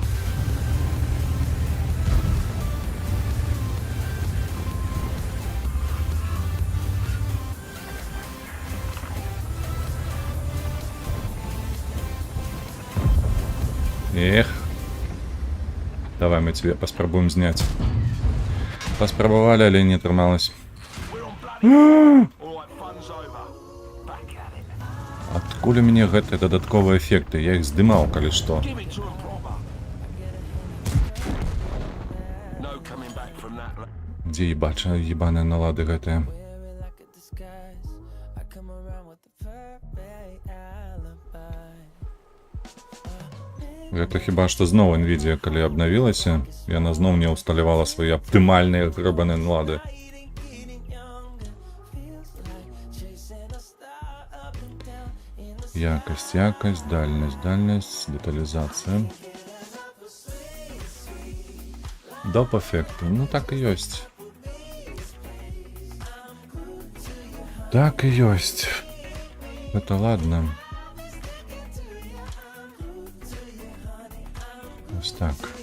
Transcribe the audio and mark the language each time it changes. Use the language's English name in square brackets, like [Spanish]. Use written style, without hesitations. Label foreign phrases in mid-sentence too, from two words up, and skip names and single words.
[Russian] Эх. Давай мы тебе поспробуем снять. [Belarusian] Поспробовали, але не атрымалось. [English] All right, fun's over. Back at it. [Belarusian] Адкуль у мяне гэтыя дадатковыя эфекты? Я іх здымаў, калі што. Give it to 'em proper. No coming back from that. Дзе ебача ебаныя налады гэтыя? [English] Wear it like a disguise. I come around with the perfect alibi. [Belarusian] Гэта хіба што зноў NVIDIA, калі абнавілася, яна зноў не ўсталявала свае аптымальныя грыбаныя налады. [English] Getting younger feels like chasing a star up and down in the [Belarusian] Якасць, якасць, дальнасць, дэталізацыя. Доп эфекты. Ну так і ёсць. Так і ёсць. [Russian] Это ладно. [Ukrainian] Ось так.